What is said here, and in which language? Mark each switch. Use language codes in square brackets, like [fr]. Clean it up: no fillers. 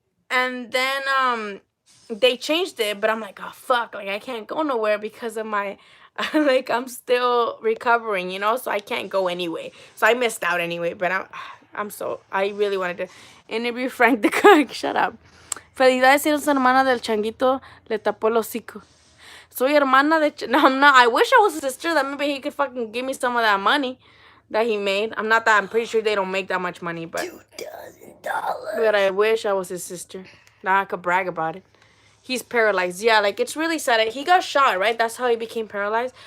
[en] And then they changed it, but I'm like, oh fuck, like I can't go nowhere because of my like I'm still recovering, so I can't go anyway. So I missed out anyway, but I really wanted to interview Frank the Cook. Shut up. [es] Felicidades, eres hermana del changuito, le tapó el hocico. Soy hermana de... [en] No, I'm not. I wish I was a sister. That maybe he could fucking give me some of that money that he made. I'm pretty sure they don't make that much money, but... $2,000. But I wish I was his sister. Now I could brag about it. He's paralyzed. Yeah, like, it's really sad. He got shot, right? That's how he became paralyzed.